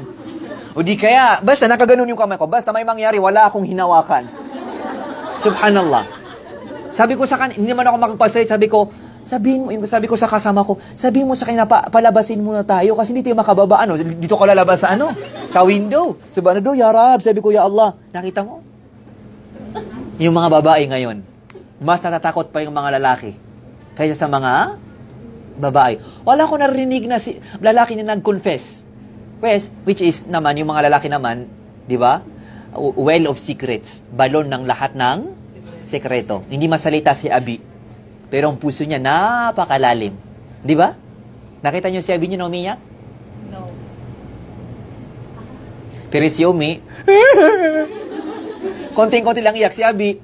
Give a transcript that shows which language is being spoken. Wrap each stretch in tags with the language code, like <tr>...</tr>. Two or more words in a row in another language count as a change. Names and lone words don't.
<tl>O di kaya, basta nakaganon yung kamay ko, basta may mangyari, wala akong hinawakan. Subhanallah. Sabi ko sa kanya, hindi man ako makapagsalit, sabi ko sa kasama ko, sabihin mo sa kanya, palabasin muna tayo kasi hindi tayo makababa. Dito ka lalabas sa sa window. Subhanallah,</tl> <ar>يا رب,</ar> <tl>sabi ko,</tl> <ar>يا الله.</ar> <tl>Nakita mo? Yung mga babae ngayon, mas natatakot pa yung mga lalaki kaysa sa mga babae. Wala ko narinig na si lalaki na nag-confess.</tl> <en>Which is</en> <tl>naman, yung mga lalaki naman, di ba?</tl> <en>Well of secrets.</en> <tl>Balon ng lahat ng sekreto. Hindi masalita si Abi. Pero ang puso niya napakalalim. Di ba? Nakita niyo si Abi niyo na umiyak? No. Pero si Umi, konting-konti lang iyak si Abi.</tl>